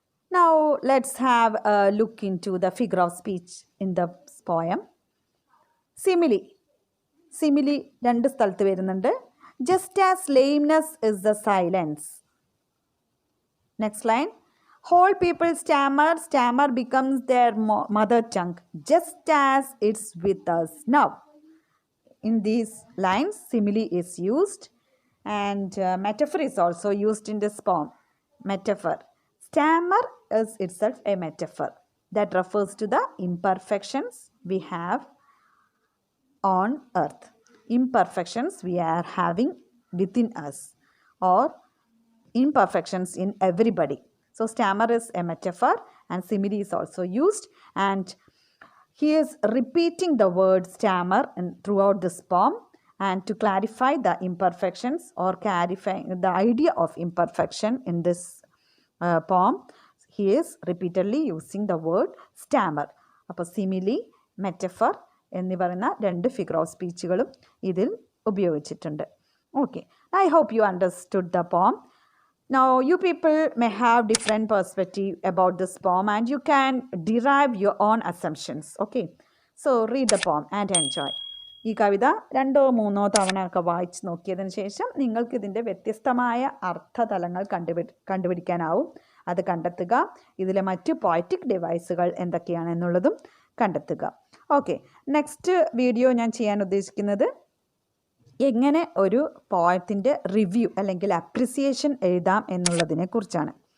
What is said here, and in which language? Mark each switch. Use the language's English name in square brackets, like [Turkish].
[English] Now let's have a look into the figure of speech in the poem. Simile. [Malayalam] Simile രണ്ട് സ്ഥലത്ത് വരുന്നുണ്ട്. [English] Just as lameness is the silence. Next line. Whole people stammer. Stammer becomes their mother tongue, just as it's with us now. In these lines, simile is used, and metaphor is also used in this poem. Metaphor. Stammer is itself a metaphor that refers to the imperfections we have on earth. Imperfections we are having within us, or imperfections in everybody. So stammer is a metaphor and simile is also used, and he is repeating the word stammer throughout this poem, and to clarify the imperfections or clarifying the idea of imperfection in this poem, he is repeatedly using the word stammer. [Malayalam] അപ്പോൾ simile, metaphor എന്നീ പറയുന്ന രണ്ട് figure of സ്പീച്ചുകളും ഇതിൽ ഉപയോഗിച്ചിട്ടുണ്ട്. [English] Okay, I hope you understood the poem. Now, you people may have different perspective about this poem and you can derive your own assumptions. Okay, so read the poem and enjoy. [Malayalam] ഈ കവിത 2-3 തവണ ഒക്കെ വായിച്ച് നോക്കിയതിന് ശേഷം നിങ്ങൾക്ക് ഇതിൻ്റെ വ്യത്യസ്തമായ അർത്ഥതലങ്ങൾ കണ്ടുപിടിക്കാനാവും. അത് കണ്ടെത്തുക. ഇതിലെ മറ്റു പോയറ്റിക് ഡിവൈസുകൾ എന്തൊക്കെയാണെന്നുള്ളതും കണ്ടെത്തുക. ഓക്കെ, നെക്സ്റ്റ് വീഡിയോ ഞാൻ ചെയ്യാൻ ഉദ്ദേശിക്കുന്നത് എങ്ങനെ ഒരു പോയത്തിൻ്റെ റിവ്യൂ അല്ലെങ്കിൽ അപ്രിസിയേഷൻ എഴുതാം എന്നുള്ളതിനെ കുറിച്ചാണ്.